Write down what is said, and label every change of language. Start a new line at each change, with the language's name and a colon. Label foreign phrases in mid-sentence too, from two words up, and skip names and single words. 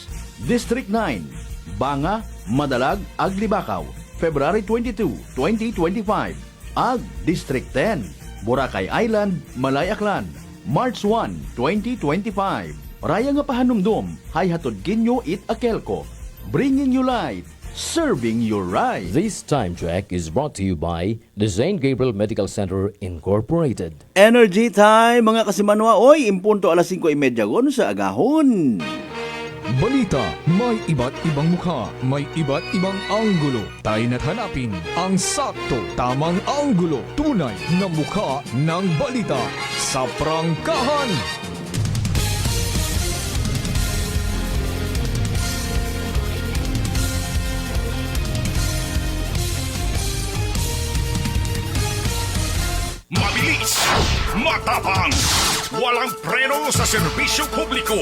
Aklanon: District 9, Banga, Madalag, ag Libakaw, February 22, 2025. Ag District 10, Boracay Island, Malay Aklan, March 1, 2025. Raya nga pahanumdum, hay hatod kinyo AKELCO.
English: Bringing you light, serving you right. This time check is brought to you by the St. Gabriel Medical Center Incorporated. Energy time,
Aklanon: mga kasimanwa. Oy, impunto alas 5:30 gon sa agahon.
Filipino: Balita, may iba't ibang mukha, may iba't ibang anggulo. Tayo na't hanapin ang sakto, tamang anggulo, tunay na mukha ng balita sa prangkahan. Mabilis, matapang, walang preno sa serbisyo publiko.